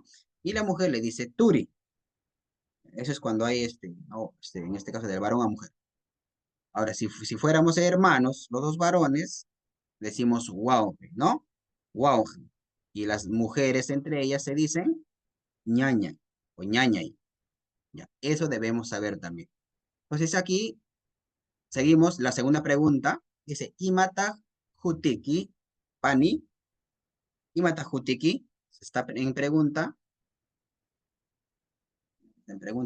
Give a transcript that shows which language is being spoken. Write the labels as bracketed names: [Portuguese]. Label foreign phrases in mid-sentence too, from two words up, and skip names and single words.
[Spanish] Y la mujer le dice Turi. Eso es cuando hay ¿no? En este caso, del varón a mujer. Ahora, si fuéramos hermanos, los dos varones, decimos wow, ¿no? Wow. Y las mujeres entre ellas se dicen ñaña o ñañay. Ya, eso debemos saber también. Entonces aquí seguimos la segunda pregunta. Dice, [Quechua] Imata Jutiki Pani. Imata Jutiki. [Spanish] Está en pregunta.